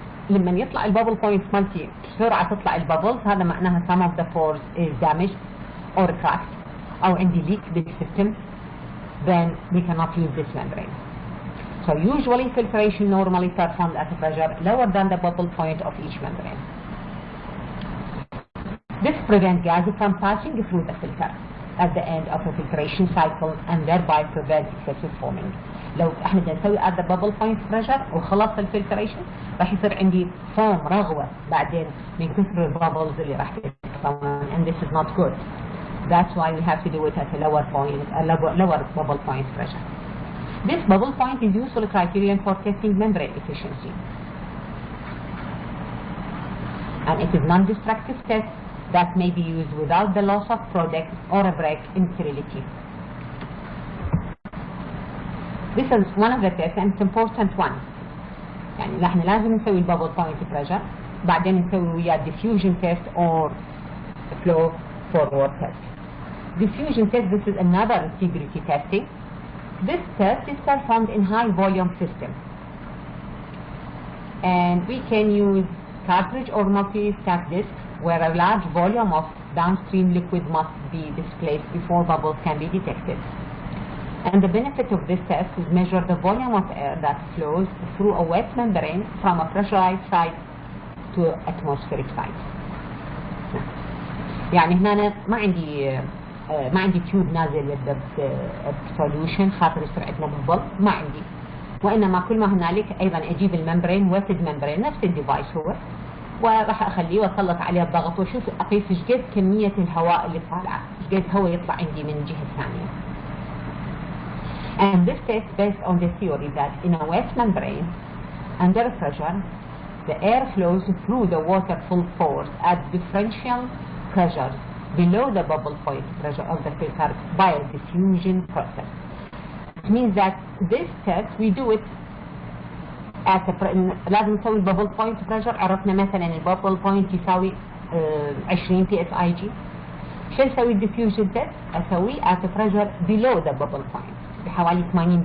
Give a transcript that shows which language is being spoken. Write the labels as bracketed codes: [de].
[ar] لما يطلع الببل بوينت مالتي بسرعة تطلع الببلز هذا معناها [en] some of the pores is damaged or cracked [ar] أو عندي [en] leak بالسيستم, then we cannot use this membrane. So usually filtration normally performed at a pressure lower than the bubble point of each membrane. This prevents gas from passing through the filter at the end of a filtration cycle and thereby prevents excessive foaming. [ar] لو احنا بدنا نسوي [en] at the bubble point pressure [ar] وخلص الفلتريشن راح يصير عندي فوم رغوة بعدين من كثر البابلز اللي راح تتكون [en] and this is not good. That's why we have to do it at a lower bubble point pressure. This bubble point is useful criterion for testing membrane efficiency. And it is non-destructive test that may be used without the loss of product or a break in sterility. This is one of the tests and it's important one. [ar] يعني نحن لازم نسوي البابل بوينت بريشر بعدين نسوي وياه [en] diffusion test or flow forward test. Diffusion test, this is another integrity testing. This test is performed in high volume system. And we can use cartridge or multi-stack disc where a large volume of downstream liquid must be displaced before bubbles can be detected. And the benefit of this test is measure the volume of air that flows through a wet membrane from a pressurized site to atmospheric site. [ar] يعني هنا أنا ما عندي تيوب نازل بسوليوشن خاطر يصير عندنا ببل، ما عندي، وإنما كل ما هنالك أيضا أجيب الممبرين ويتد ممبرين نفس الديفايس هو، وراح أخليه وأسلط عليه الضغط وأشوف أقيس إيش قد كمية الهواء اللي طالعة، إيش قد هواء يطلع عندي من الجهة الثانية. [en] And this test based on the theory that in a wet membrane, under pressure, the air flows through the water full force at differential pressures below the bubble point pressure of the filter by a diffusion process. It means that this test we do it at [ar] لازم نسوي البابل بوينت بريشر. عرفنا مثلا البابل بوينت يساوي 20 PSIG. شو نسوي الديفيوجن تيست؟ اسويه [en] at a pressure below the bubble point [ar] بحوالي 80%.